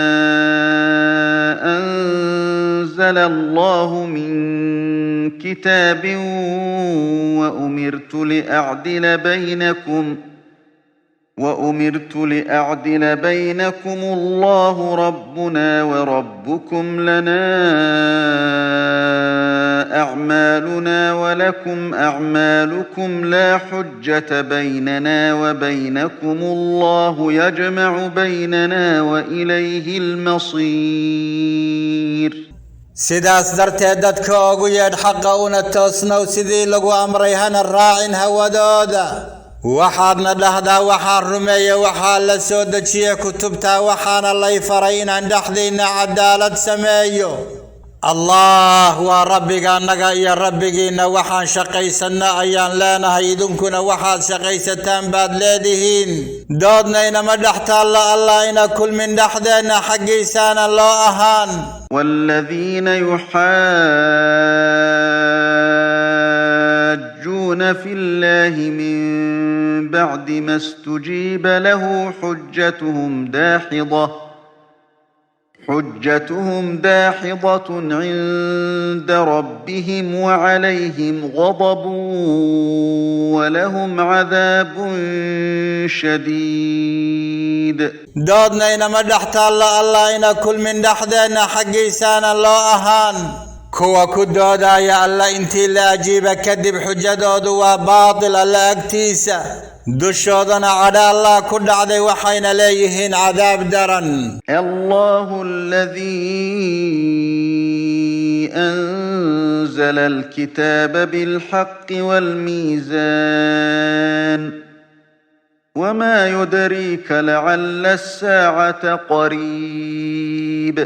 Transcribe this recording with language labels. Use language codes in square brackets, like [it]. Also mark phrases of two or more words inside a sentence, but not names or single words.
[ar] أنزل الله من كتاب وأمرت لأعدل بينكم الله ربنا وربكم لنا أعمالنا ولكم أعمالكم لا حجة بيننا وبينكم الله يجمع بيننا وإليه المصير [so] sidaas darteed dadka ugu yeedh xaqa una toosnow sidii lagu amray hana raacin hawadooda waxaadna dhahdaa waxaan rumeeyey waxaa la soo dejiyey kutubta waxaana lay faray inaan dhexdiinna cadaalad sameeyo allah waa rabbiga annaga iyo rabbigiinna waxaan shaqaysanna ayaan leenahay idinkuna waxaad shaqaysataan baad leedihiin doodna inama dhex taalla allah ina kulmin dhexdeenna xaggiisaana loo ahaan [ar] والذين يحاجون في الله من بعد ما استجيب له حجتهم داحضة عند ربهم وعليهم غضب ولهم عذاب شديد [so] doodna inama dhex taalla allah ina kulmin dhexdeenna xaggiisaana loo ahaan kuwa ku doodaya alla intii la ajiiba kadib xujadoodu waa baatil alla agtiisa dushoodana cadha allah ku dhacday waxayna leeyihiin cadaab daran [ar] الله الذي أنزل الكتاب بالحق والميزان وما يدريك لعل الساعة قريب